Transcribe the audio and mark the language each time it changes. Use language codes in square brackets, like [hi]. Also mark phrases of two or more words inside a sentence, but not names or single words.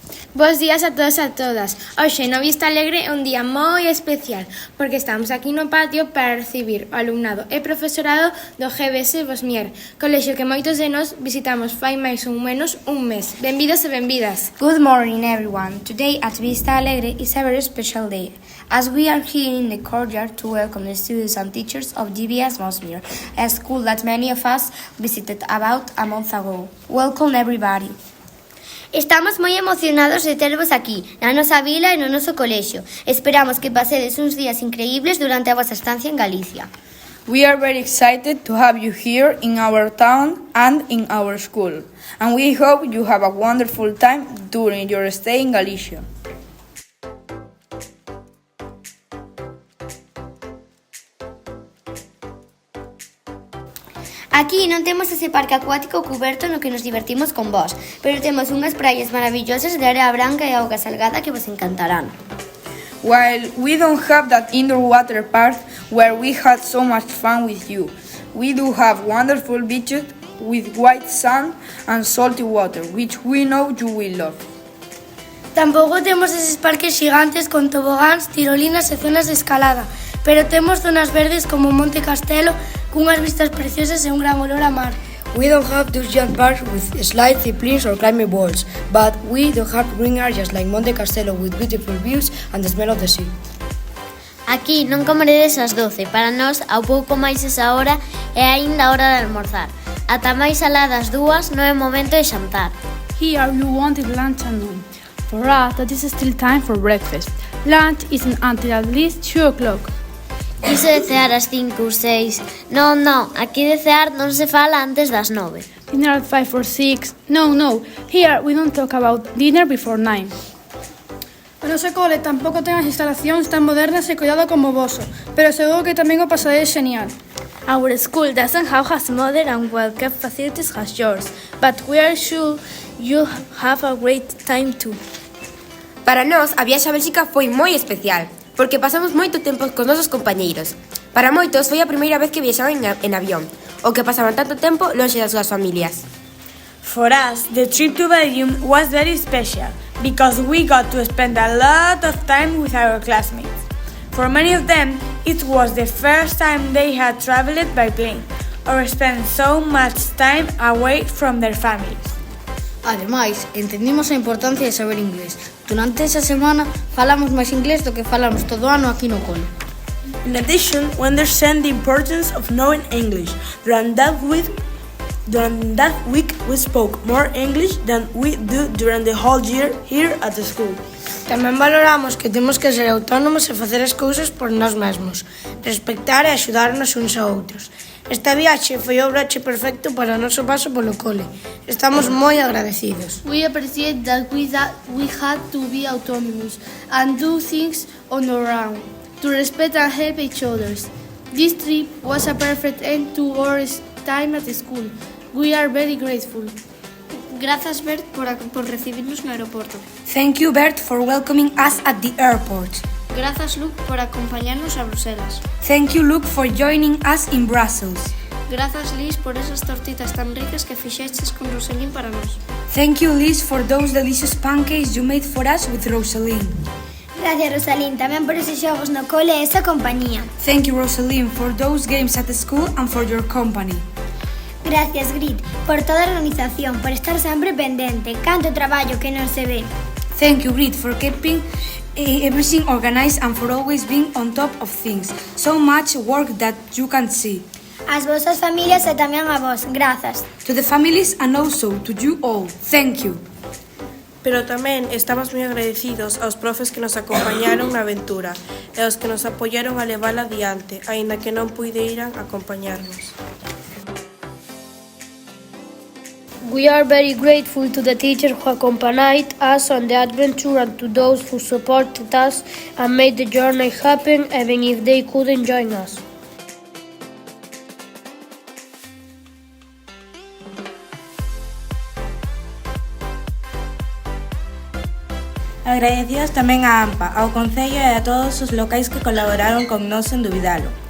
[gl] Bos días a todos e a todas. Hoxe no Vista Alegre é un día moi especial porque estamos aquí no patio para recibir o alumnado e profesorado do GBS Bosmier, colexio que moitos de nós visitamos fai máis ou menos un mes. Benvidos e benvidas. [en] Good morning, everyone. Today at Vista Alegre is a very special day, as we are here in the courtyard to welcome the students and teachers of GBS Bosmier, a school that many of us visited about a month ago. Welcome, everybody. [gl] Estamos moi emocionados de tervos aquí, na nosa vila e no noso colexio. Esperamos que pasedes uns días increíbles durante a vosa estancia en Galicia. [en] We are very excited to have you here in our town and in our school. And we hope you have a wonderful time during your stay in Galicia. [gl] Aquí non temos ese parque acuático cuberto no que nos divertimos con vós, pero temos unhas praias maravillosas de area branca e auga salgada que vos encantarán. [en] While we don't have that indoor water park where we had so much fun with you, we do have wonderful beaches with white sand and salty water, which we know you will love. [gl] Tampouco temos eses parques gigantes con tobogáns, tirolinas e zonas de escalada, pero temos zonas verdes como Monte Castelo, cunhas vistas preciosas e un gran olor a mar. [en] We don't have those giant parks with slides, ziplines or climbing walls, but we do have green areas like Monte Castelo with beautiful views and the smell of the sea. [gl] Aquí non comeredes as 12, para nós ao pouco máis esa hora é aínda hora de almorzar. Ata máis alá das 2 non é momento de xantar. [en] Here you wanted lunch and noon. For us, that is still time for breakfast. Lunch isn't until at least 2 o'clock. [gl] Iso de cear ás 5 ou 6. Non, aquí de cear non se fala antes das 9. [en] Dinner at 5 or 6. No. Here we don't talk about dinner before 9. [gl] O noso cole tampouco ten as instalacións tan modernas e cuidado como o voso, pero seguro que tamén o pasadedes genial. [en] Our school doesn't have as modern and well-kept facilities as yours, but we are sure you have a great time too. [gl] Para nós, a viaxe a Bélxica foi moi especial, porque pasamos moito tempo cos nosos compañeiros. Para moitos foi a primeira vez que viaxaban en avión, ou que pasaban tanto tempo lonxe das súas familias. [en] For us, the trip to Belgium was very special, because we got to spend a lot of time with our classmates. For many of them, it was the first time they had traveled by plane, or spent so much time away from their families. [gl] Ademais, entendimos a importancia de saber inglés. Durante esa semana falamos máis inglés do que falamos todo o ano aquí no cole. [en] In addition, we understand the importance of knowing English. During that week, we spoke more English than we do during the whole year here at the school. [gl] Tamén valoramos que temos que ser autónomos e facer as cousas por nós mesmos, respectar e axudarnos uns a outros. Esta viaxe foi o broche perfecto para o noso paso polo cole. Estamos moi agradecidos. [en] We appreciate that we had to be autonomous and do things on our own, to respect and help each other. This trip was a perfect end to our time at school. We are very grateful. [gl] Grazas, Bert, por recibirnos no aeroporto. [en] Thank you, Bert, for welcoming us at the airport. [gl] Grazas, Luke, por acompañarnos a Bruselas. [en] Thank you, Luke, for joining us in Brussels. [gl] Grazas, Liz, por esas tortitas tan ricas que fixeches con Roselín para nós. [en] Thank you, Liz, for those delicious pancakes you made for us with Rosaline. [gl] Gracias, Rosalín, tamén por eses xogos no cole e esa compañía. [en] Thank you, Rosaline, for those games at the school and for your company. [gl] Gracias, Grit, por toda a organización, por estar sempre pendente, canto traballo que non se ve. [en] Thank you, Grit, for keeping everything organized and for always being on top of things. So much work that you can see. [gl] As vosas familias e tamén a vos, grazas. [en] To the families and also to you all, thank you. [gl] Pero tamén estamos moi agradecidos aos profes que nos acompañaron na aventura e aos que nos apoiaron a levala adiante, aínda que non puideran acompañarnos. [en] We are very grateful to the teachers who accompanied us on the adventure and to those who supported us and made the journey happen even if they couldn't join us. [gl] Agradecidos tamén a AMPA, ao Concello e a todos os locais que colaboraron con nós en dubidalo.